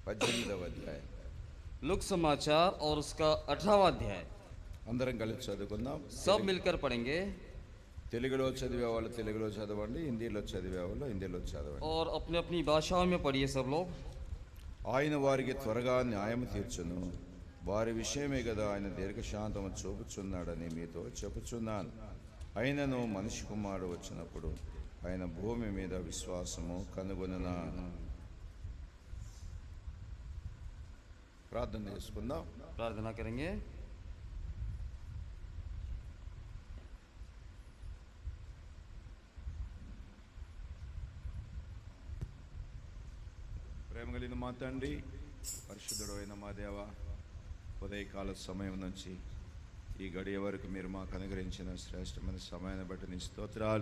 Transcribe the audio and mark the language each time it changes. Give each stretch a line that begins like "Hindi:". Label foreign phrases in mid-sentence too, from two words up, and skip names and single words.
Telugu: 18వ అధ్యాయం.
Hindi: लुक समाचार और उसका 18वां अध्याय
Telugu: అందరం కలిసి చదువుకుందాం.
Hindi: सब मिलकर पढ़ेंगे
Telugu: తెలుగులో చదివే వాళ్ళు తెలుగులో చదవండి, హిందీలో చదివే వాళ్ళు హిందీలో చదవండి.
Hindi: और अपने अपनी भाषाओं में पढ़िए सब लोग।
Telugu: ఆయన వారికి త్వరగా న్యాయం తీర్చును, వారి విషయమే కదా ఆయన దీర్ఘశాంతము చూపుచున్నాడని మీతో చెప్పుచున్నాను. ఆయనను మనిషి కుమారుడు వచ్చినప్పుడు ఆయన భూమి మీద విశ్వాసము కనుగొనునా. ప్రార్థన చేసుకుందాం.
Hindi: प्रार्थना करेंगे।
Telugu: ప్రేమ కలిగిన మా తండ్రి, పరిశుద్ధుడు అయిన మా దేవ, ఉదయకాల సమయం నుంచి ఈ గడియ వరకు మీరు మాకు అనుగ్రహించిన శ్రేష్టమైన సమయాన్ని బట్టి నీ స్తోత్రాలు.